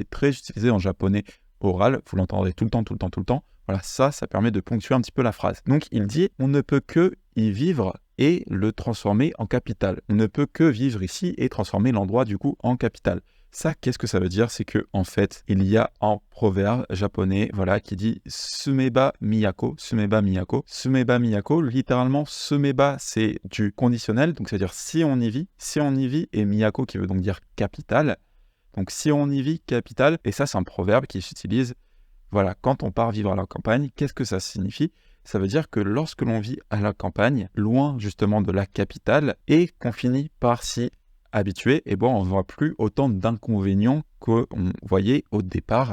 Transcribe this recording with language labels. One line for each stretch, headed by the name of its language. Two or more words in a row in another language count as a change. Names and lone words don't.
French: C'est très utilisé en japonais oral. Vous l'entendrez tout le temps, tout le temps, tout le temps. Voilà, ça permet de ponctuer un petit peu la phrase. Donc il dit on ne peut que y vivre et le transformer en capitale. On ne peut que vivre ici et transformer l'endroit du coup en capitale. Ça, qu'est-ce que ça veut dire? C'est que en fait, il y a un proverbe japonais, voilà, qui dit
Japanese: 住めば都, 住めば都, 住めば都.
French: Littéralement, sumeba, c'est du conditionnel, donc ça veut dire si on y vit, et miyako qui veut donc dire capitale. Donc si on y vit, capitale. Et ça, c'est un proverbe qui s'utilise, voilà, quand on part vivre à la campagne. Qu'est-ce que ça signifie? Ça veut dire que lorsque l'on vit à la campagne, loin justement de la capitale, et qu'on finit par s'y habitué, et bon, on ne voit plus autant d'inconvénients qu'on voyait au départ.